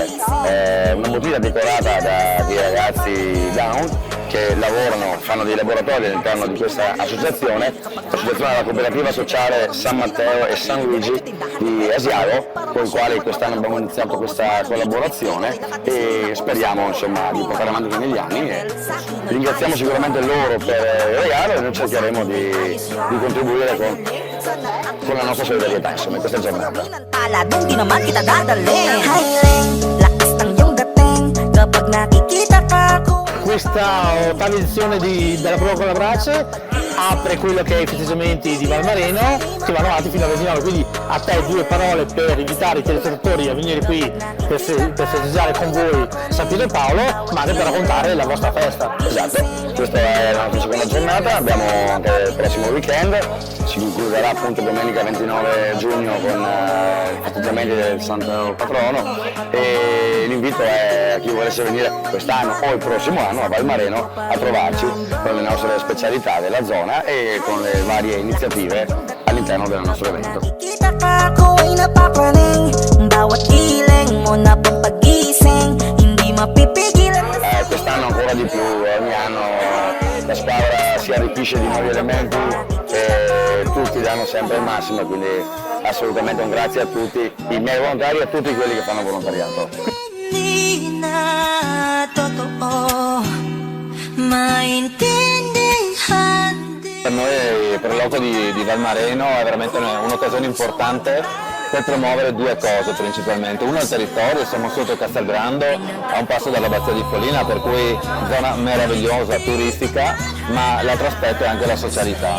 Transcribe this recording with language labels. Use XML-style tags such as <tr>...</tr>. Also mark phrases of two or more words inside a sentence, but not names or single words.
<it>Una bottiglia decorata da dei ragazzi Down che lavorano, fanno dei laboratori all'interno di questa associazione, l'associazione della cooperativa sociale San Matteo e San Luigi di Asiago, con i quali quest'anno abbiamo iniziato questa collaborazione e speriamo, insomma, di portare avanti negli anni. E ringraziamo sicuramente loro per il regalo e noi cercheremo di contribuire con la nostra solidarietà, insomma, in questa giornata.</it> <tl>Doon di naman kita dadalhin. Highland, lakas ng iyong dating kapag nakikita ka ko.</tl> <it>Questa ottava edizione della Prova con la Brace apre quello che è i festeggiamenti di Valmarino che vanno avanti fino al 29, quindi a te due parole per invitare i telespettatori a venire qui per festeggiare con voi San Pietro e Paolo, ma anche per raccontare la vostra festa. Esatto, questa è la nostra seconda giornata, abbiamo anche il prossimo weekend, si concluderà appunto domenica 29 giugno con i festeggiamenti del Santo Patrono e l'invito è a chi volesse venire quest'anno o il prossimo anno a Valmarino a trovarci con le nostre specialità della zona e con le varie iniziative all'interno del nostro evento.</it> <tl>Kita ka ko ay napapaning, bawat giling mo na pampagising, hindi mapipigilan.</tl> <it>Quest'anno ancora di più, ogni anno la squadra si arricchisce di nuovi elementi e tutti danno sempre il massimo, quindi assolutamente un grazie a tutti i miei volontari e a tutti quelli che fanno volontariato.</it> <tl>Hindi na totoo maintindihan.</tl> <it>Per noi, per il loco di Valmarino, è veramente un'occasione importante per promuovere due cose principalmente. Uno è il territorio, siamo sotto Castelgrando, a un passo dall'abbazia di Follina, per cui zona meravigliosa, turistica, ma l'altro aspetto è anche la socialità.</it>